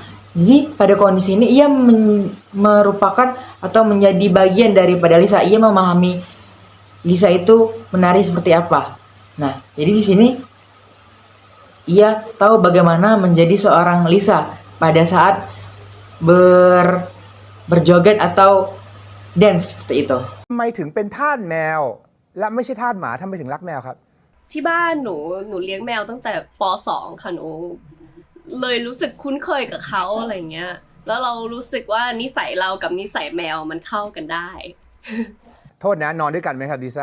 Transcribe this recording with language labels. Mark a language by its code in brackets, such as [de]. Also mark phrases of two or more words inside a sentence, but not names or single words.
[id] Jadi pada kondisi ini ia merupakan atau menjadi bagian daripada Lisa. Ia memahami Lisa itu menari seperti apa. Nah, jadi di sini ia tahu bagaimana menjadi seorang Lisa pada saat berjoget atau dance seperti itu. [th] ทำไมถึงเป็นทาสแมวและไม่ใช่ทาสหมาทำไมถึงรักแมวครับ ที่บ้านหนูเลี้ยงแมวตั้งแต่ป .2 ค่ะหนูเลยรู้สึกคุ้นเคยกับเขาอะไรเงี้ยแล้วเรารู้สึกว่านิสัยเรากับนิสัยแมวมันเข้ากันได้ โทษนะนอนด้วยกันไหมครับลิซ่า